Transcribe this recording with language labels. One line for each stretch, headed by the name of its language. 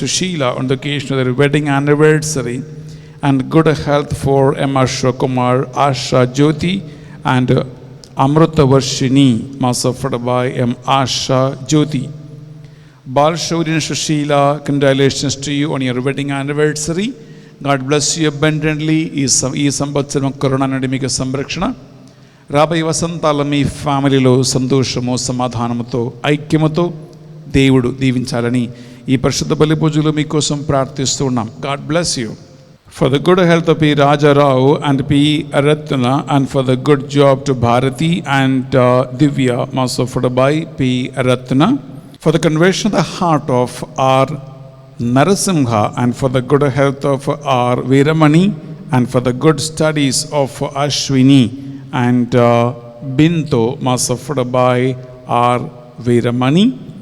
English: Sushila on the occasion of their wedding anniversary, and good health for M. Ashwakumar, Asha Jyoti, and Amrita Varshini, mass offered by M. Asha Jyoti. Balashuri and Sushila, congratulations to you on your wedding anniversary. God bless you abundantly.
Telugu: ఈ సంవత్సరం corona నుండి మీకు సంరక్షణ, రాబోయే వసంతాల మీ ఫ్యామిలీలో సంతోషము, సమాధానముతో, ఐక్యముతో దేవుడు దీవించాలని ఈ పరిశుద్ధ బలి పూజలు మీకోసం ప్రార్థిస్తూ ఉన్నాం.
English: God bless you. For the good health of P. Raja Rao and P. Ratna, and for the good job to Bharati and Divya, mass offered by P. Ratna. For the conversion of the heart of R. Narasimha, and for the good health of R. Veeramani, and for the good studies of Ashwini and Binto, mass offered by R. Veeramani.